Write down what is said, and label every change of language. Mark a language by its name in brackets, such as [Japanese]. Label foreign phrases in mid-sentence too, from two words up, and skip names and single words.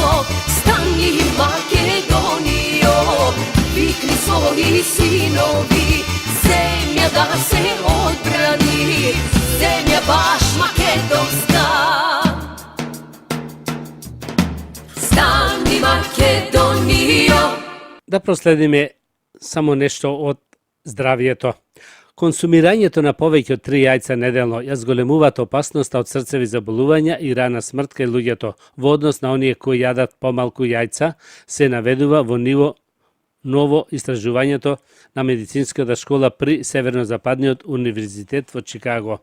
[Macedonian] Стани Македонијо, викни свои синови. Земја да се одбрани, земја баш македонска. Стани Македонијо. Да проследиме само нешто од здравието. Консумирањето на повеќе од 3 јајца неделно ја зголемуваат опасноста од срцеви заболувања и рана смрт кај луѓето. Во однос на оние кои јадат помалку јајца, се наведува во ниво ново истражувањето на медицинската школа при Северно-западниот универзитет во Чикаго.